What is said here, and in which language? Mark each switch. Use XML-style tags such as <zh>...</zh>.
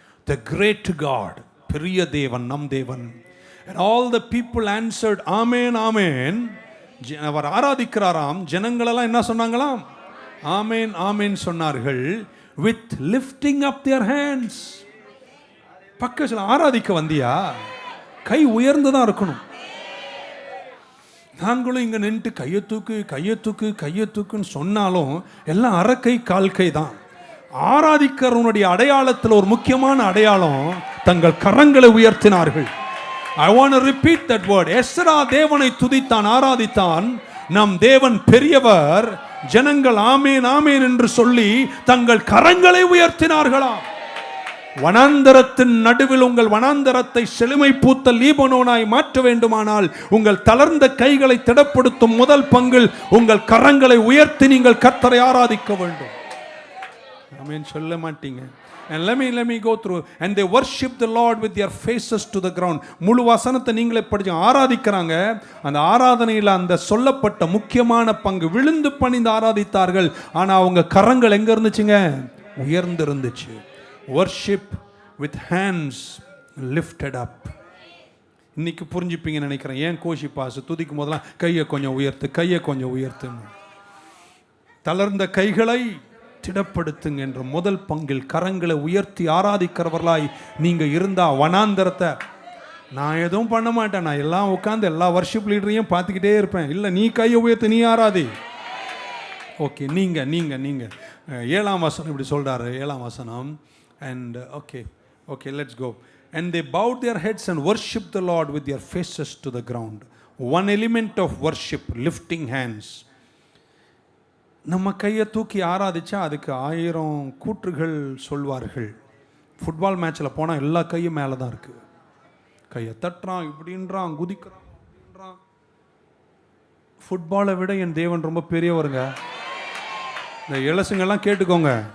<en>The great God,</en> <ta>பெரிய தேவன், நம் தேவன்.</ta> <en>And all the people answered, Amen, Amen.</en> <ta>அவர் ஆராதிக்கிறாராம். ஜனங்களெல்லாம் என்ன சொன்னாங்களாம்? ஆமேன், ஆமேன் சொன்னார்கள்.</ta> <en>With lifting up their hands.</en> <ta>பக்கத்தில் ஆராதிக்க வந்தியா? கை உயர்ந்து தான் இருக்கணும். நாங்களும் இங்கே நின்று கையை தூக்கு கையை தூக்கு கையை தூக்குன்னு சொன்னாலும் எல்லாம் அரைக்கை கால் கை தான். ஆராதிக்கிறவனுடைய அடையாளத்தில் ஒரு முக்கியமான அடையாளம், தங்கள் கரங்களை உயர்த்தினார்கள்.</ta> <en>I want to repeat that word.</en> <ta>Ezra தேவனை துதித்தான், ஆராதித்தான். நம் தேவன் பெரியவர். ஜனங்கள் ஆமேன் ஆமேன் என்று சொல்லி தங்கள் கரங்களை உயர்த்தினார்களாம். வனாந்தரத்தின் நடுவில் உங்கள் வனாந்தரத்தை செழுமை பூத்த லீபனோனாய் மாற்ற வேண்டுமானால் உங்கள் தளர்ந்த கைகளை திடப்படுத்தும் முதல் பங்கில் உங்கள் கரங்களை உயர்த்தி நீங்கள் கர்த்தரை ஆராதிக்க வேண்டும். ஆமென் சொல்ல மாட்டீங்க.</ta> <en>And let me go through. And they worship the Lord with their faces to the ground.</en> <ta>முழு வசனத்தை நீங்களே படிச்சு ஆராதிக்கிறாங்க. அந்த ஆராதனையில் அந்த சொல்லப்பட்ட முக்கியமான பங்கு விழுந்து பணிந்து ஆராதித்தார்கள். ஆனால் அவங்க கரங்கள் எங்க இருந்துச்சுங்க? உயர்ந்து இருந்துச்சு.</ta> <en>Worship with hands lifted up.</en> <ta>இன்னைக்கு புரிஞ்சுப்பீங்கன்னு நினைக்கிறேன். ஏன் கோஷி பாசு துதிக்கும் போதெல்லாம் கையை கொஞ்சம் உயர்த்து, கையை கொஞ்சம் உயர்த்து. தளர்ந்த கைகளை திடப்படுத்துங்க என்ற முதல் பங்கில் கரங்களை உயர்த்தி ஆராதிக்கிறவர்களாய் நீங்க இருந்தா வனாந்தரத்தை நான் எதுவும் பண்ண மாட்டேன், நான் எல்லாம் உட்காந்து எல்லா வர்ஷிப் லீடரையும் பார்த்துக்கிட்டே இருப்பேன். இல்லை, நீ கையை உயர்த்து, நீ ஆராதி. ஓகே, நீங்க நீங்க நீங்க 7ஆம் வசனம் இப்படி சொல்றாரு. 7ஆம் வசனம்.</ta> <en>And okay, let's go. And they bowed their heads and worshiped the Lord with their faces to the ground. One element of worship, lifting hands.</en> <ta>நம்ம கையை தூக்கி ஆராதிச்சா அதுக்கு 1000 கூற்றுகள் சொல்வார்கள். ஃபுட்பால் மேட்ச்சில் போனால் எல்லா கையும் மேலே தான் இருக்குது. கையை தட்டுறான், இப்படின்றான், குதிக்கிறான், அப்படின்றான். ஃபுட்பாலை விட என் தேவன் ரொம்ப பெரியவருங்க. இந்த இளசுங்கெல்லாம் கேட்டுக்கோங்க.</ta>